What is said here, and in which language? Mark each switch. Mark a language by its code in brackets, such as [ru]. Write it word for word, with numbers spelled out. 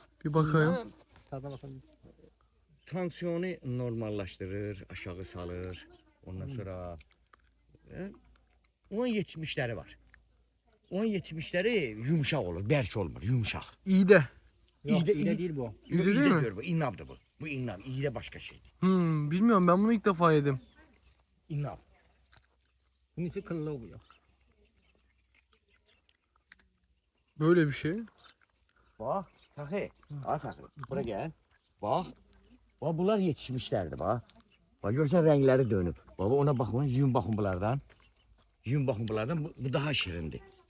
[tr] Bir bakayım. [az] Tansiyonu normallaşdırır, aşağı salır. Ondan sonra e, onun yetmişləri var. Onun yetmişləri yumşaq olur, bərk olmur, yumşaq. [tr] İyi de. [az] Yox, elə deyil bu. [tr] İyi de değil mi? [az] Bu innabdır bu. Bu innab, iyi de başka şeydir. [tr] Hmm, bilmiyorum ben bunu ilk defa yedim. İnnab. Bunun içi kıllı oluyor. Böyle bir şey. [az] Bax, Fəxri, ay Fəxri, bura gəl. Bax, bax bunlar yetişmişlərdir bax. Bax görsən rəngləri dönüb. Baba ona baxın, yuyun baxın bunlardan. Yuyun baxın bunlardan, bu, bu daha şirindir.